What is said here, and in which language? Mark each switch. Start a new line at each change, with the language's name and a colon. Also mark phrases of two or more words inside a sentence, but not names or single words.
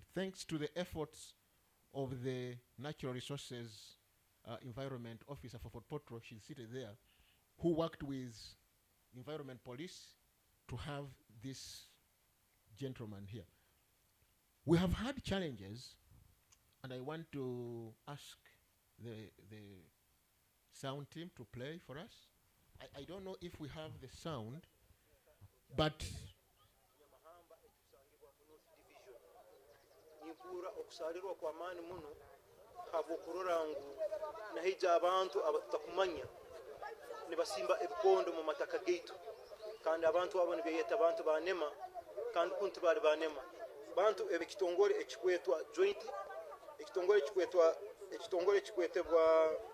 English: Thanks to the efforts of the Natural Resources Environment Officer for Fort Potro, she's seated there, who worked with Environment Police to have this gentleman here. We have had challenges, and I want to ask the sound team to play for us. I don't know if we have the sound, but
Tooro: nimpura okusalirwa kwa maani muno habw'okurora ngu nahija abantu abatakumanya nibasimba ebikondo mu mataka gaitu, kandi abantu abo nibeyeta abantu banema, kandi kunti bali banema bantu eb'ekitongole ekikwetwa joint, ekitongole kikwetebwa